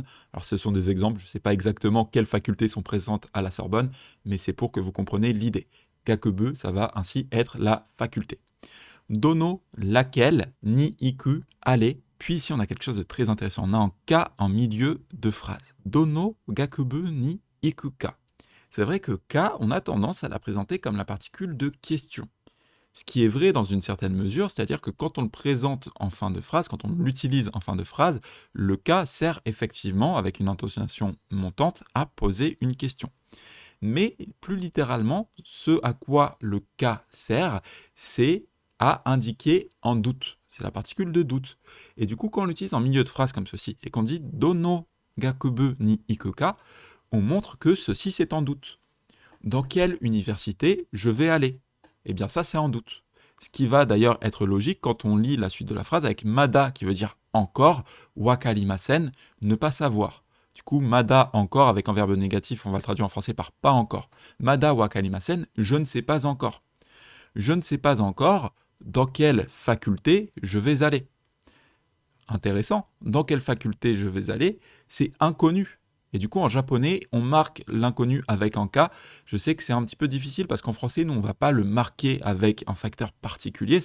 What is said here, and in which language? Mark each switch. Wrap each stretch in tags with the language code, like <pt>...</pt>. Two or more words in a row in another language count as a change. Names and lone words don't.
<fr>Alors ce sont des exemples, je ne sais pas exactement quelles facultés sont présentes à la Sorbonne, mais c'est pour que vous compreniez l'idée. Gakubu, ça va ainsi être la faculté. Dono, laquelle,</fr> <ja>に行く,</ja> <fr>aller. Puis ici, on a quelque chose de très intéressant. On a un ka en milieu de phrase.</fr> <ja>どの学部に行くか.</ja> <fr>C'est vrai que ka, on a tendance à la présenter comme la particule de question. Ce qui est vrai dans une certaine mesure, c'est-à-dire que quand on le présente en fin de phrase, quand on l'utilise en fin de phrase, le ka sert effectivement, avec une intonation montante, à poser une question. Mais plus littéralement, ce à quoi le ka sert, c'est à indiquer en doute. C'est la particule de doute. Et du coup, quand on l'utilise en milieu de phrase comme ceci, et qu'on dit</fr> <ja>どの学部に行くか,</ja> <fr>on montre que ceci c'est en doute. Dans quelle université je vais aller? Eh bien ça c'est en doute. Ce qui va d'ailleurs être logique quand on lit la suite de la phrase avec mada qui veut dire encore, wakarimasen, ne pas savoir. Du coup, mada encore avec un verbe négatif, on va le traduire en français par pas encore.</fr> <ja>まだ分かりません,</ja> <fr>je ne sais pas encore. Je ne sais pas encore dans quelle faculté je vais aller. Intéressant, dans quelle faculté je vais aller, c'est inconnu. Et du coup, en japonais, on marque l'inconnu avec un K. Je sais que c'est un petit peu difficile parce qu'en français, nous, on ne va pas le marquer avec un facteur particulier.</fr>